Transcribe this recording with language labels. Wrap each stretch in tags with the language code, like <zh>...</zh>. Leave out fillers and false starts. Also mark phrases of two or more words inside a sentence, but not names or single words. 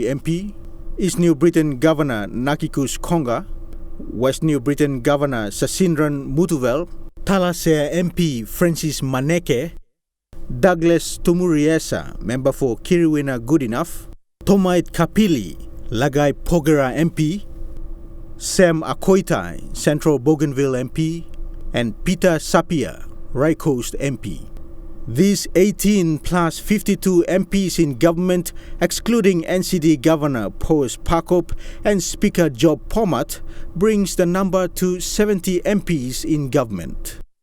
<en>MP, East New Britain Governor Nakikus Konga, West New Britain Governor Sasindran Mutuvel, Talasea MP Francis Maneke, Douglas Tumuriesa, member for Kiriwina Goodenough, Tomait Kapili, Lagai Pogera MP, Sam Akoitai, Central Bougainville MP, and Peter Sapia, Rai Coast MP. These 18 plus 52 MPs in government, excluding NCD Governor Poes Pakop and Speaker Job Pomat, brings the number to 70 MPs in government.</en>